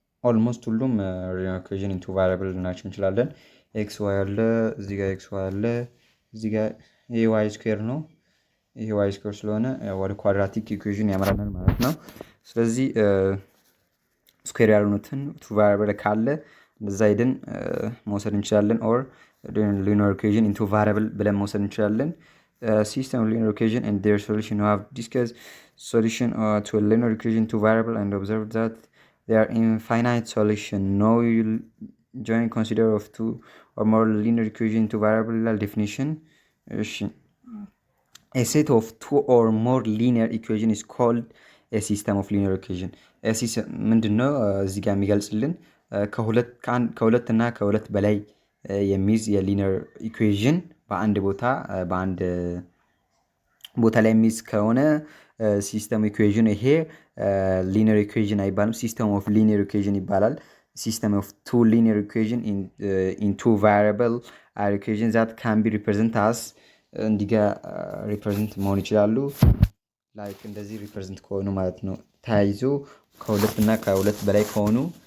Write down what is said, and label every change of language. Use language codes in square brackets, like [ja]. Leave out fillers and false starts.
[am] ኦልሞስት ሁሉም linear equation into variable ልናቸው እንችላለን። ኤክስ ዋይ አለ፣ እዚህ ጋር ኤክስ ዋይ አለ፣ እዚህ ጋር ይሄ ዋይ ስኩዌር ነው። ይሄ ዋይ ስኩዌር ስለሆነ ወደ ኳድራቲክ ኢኩዌሽን ያመራናል ማለት ነው። ስለዚህ ስኩዌር ያልሆኑትን ቱ ቫሪያብል ካለ እንደዛ ሄደን መውሰድ እንችላለን። ኦር linear equation into variable ብለን መውሰድ እንችላለን። [en] System of linear equation and their solution. We have discussed solution to a linear equation to variable and observed that they are infinite solution. Now we will join consider of two or more linear equation to variable definition. A set of two or more linear equation is called a system of linear equation. [am] ምንድነው እዚህ ጋር የሚገልጽልን ከሁለት እና ከሁለት በላይ የሚይዝ የሊኒየር ኢኩዌሽን በአንድ ቦታ ላይ የሚይዝ ከሆነ ሲስተም ኢኩዌሽን ይሄ ሊኒየር ኢኩዌሽን አይባልም፣ ሲስተም ኦፍ ሊኒየር ኢኩዌሽን ይባላል። ሲስተም ኦፍ ቱ ሊኒየር ኢኩዌሽን ኢን ቱ ቫሪያብል አር ኢኩዌሽን ዛት ካን ቢ ሪፕሬዘንት አስ እንዲጋ ሪፕሬዘንት መሆን ይችላሉ። ላይክ እንደዚህ ሪፕሬዘንት ከሆኑ ማለት ነው። ተያይዞ ከሁለት እና ከሁለት በላይ ከሆኑ